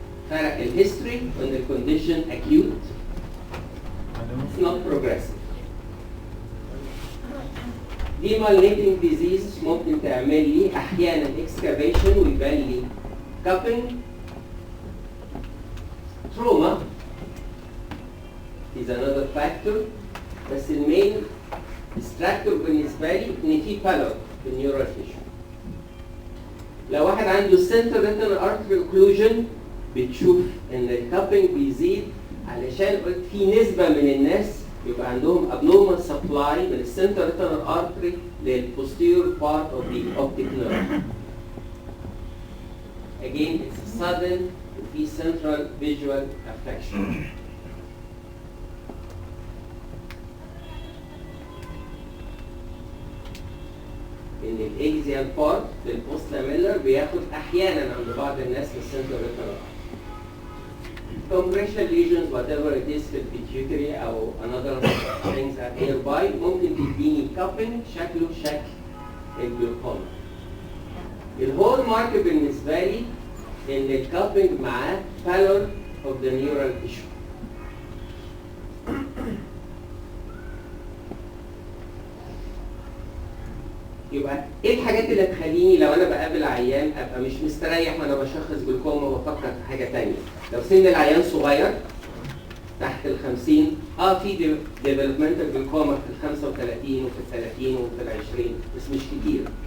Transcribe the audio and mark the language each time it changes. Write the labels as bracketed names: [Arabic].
[Arabic] فرق الهيستوري [English] when the condition acute, it's not progressive. demyelinating disease [Arabic] ممكن تعمل لي احيانا excavation ويبان لي cupping. [English] trauma is another factor، [Arabic] بس المين distractor بالنسبة لي إن في بالور في النيورال تيشو. لو واحد عنده [English] central retinal artery occlusion [Arabic] بتشوف إن الكابينج بيزيد، علشان قلت في نسبة من الناس يبقى عندهم [English] abnormal supply [Arabic] من ال [English] central retinal artery [Arabic] لل [English] posterior part of the optic nerve. Again, it's sudden في central visual affection. [Arabic] إن الإكزيال بارت للبوست لاميلر بياخد أحيانا عند بعض الناس من السنترال ريتينال. [English] Compression lesions whatever it is [Arabic] في البيتيوتري أو [English] another things are nearby [Arabic] ممكن تديني [English] cupping [Arabic] شكله شكل الجلوكوما. الهول مارك بالنسبة لي إن الكابينج معاه [English] pallor of the neural tissue. [Arabic] يبقى ايه الحاجات اللي تخليني لو انا بقابل عيان ابقى مش مستريح وانا بشخص جلوكوما وبفكر في حاجه ثانيه؟ لو سن العيان صغير تحت ال 50 في ديفلوبمنتال جلوكوما في ال 35 وفي ال 30 وفي ال 20 بس مش كتير.